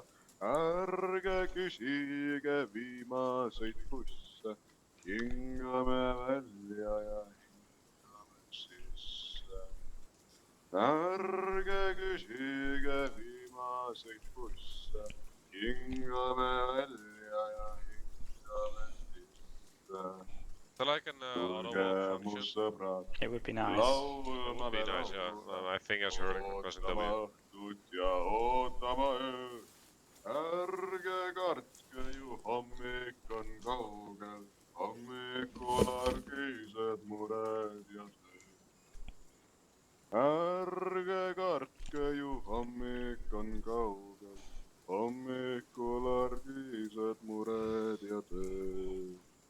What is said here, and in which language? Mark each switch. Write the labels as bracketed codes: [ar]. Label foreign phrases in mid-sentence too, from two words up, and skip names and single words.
[et] Ärge küsige viimaseid busse, hingame välja ja hingame sisse. Ärge küsige viimaseid busse, hingame välja ja hingame sisse. [en] So like an auto function. It would be nice. It would be nice, yeah. I think I heard it because in W. [et] Ja ootama ööd. Ärge kartke ju hommik on kaugel, hommikul argised mured ja tööd. Ärge kartke ju hommik on kaugel, hommikul argised mured ja tööd.